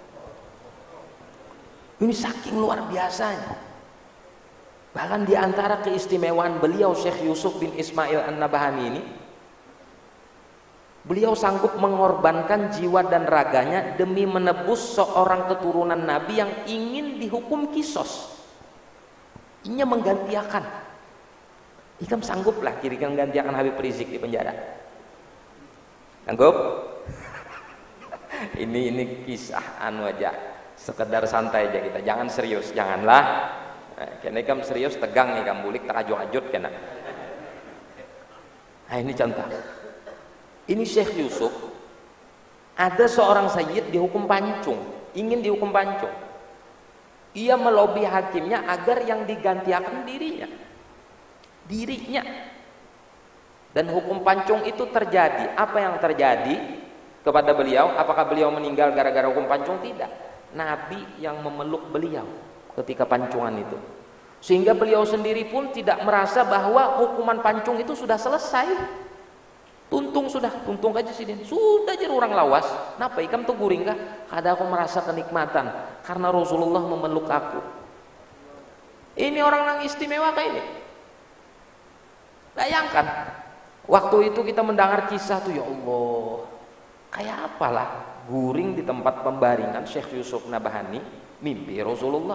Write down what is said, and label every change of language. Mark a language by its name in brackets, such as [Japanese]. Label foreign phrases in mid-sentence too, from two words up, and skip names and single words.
[Indonesian] Ini saking luar biasanya. Bahkan di antara keistimewaan beliau Syekh Yusuf bin Ismail An-Nabhani ini, beliau sanggup mengorbankan jiwa dan raganya demi menebus seorang keturunan Nabi yang ingin dihukum kisos. [Banjar] Inya menggantiakan. Ikam sanggup lah kira-kira menggantiakan Habib Rizik di penjara. Sanggup? [Indonesian] ini kisah anu aja, sekedar santai aja kita, jangan serius, janganlah. [Banjar] Karena ikam serius tegang nih, ikam bulik tak ajut-ajut kena. [Indonesian] Nah ini contoh. Ini Syekh Yusuf, ada seorang sayyid dihukum pancung, ingin dihukum pancung. Ia melobi hakimnya agar yang digantikan dirinya. Dan hukum pancung itu terjadi. Apa yang terjadi kepada beliau? Apakah beliau meninggal gara-gara hukum pancung? Tidak. Nabi yang memeluk beliau ketika pancungan itu, sehingga beliau sendiri pun tidak merasa bahwa hukuman pancung itu sudah selesai. [Banjar] Tuntung aja sini, sudah jadi orang lawas. Napa ikam tuh guring kah? Kada aku merasa kenikmatan karena Rasulullah memeluk aku. [Indonesian] Ini orang yang istimewa kayak ini. Bayangkan waktu itu kita mendengar kisah tuh, [Arabic] يا الله, [Indonesian] kayak apalah guring di tempat pembaringan Syekh Yusuf Nabhani, mimpi Rasulullah.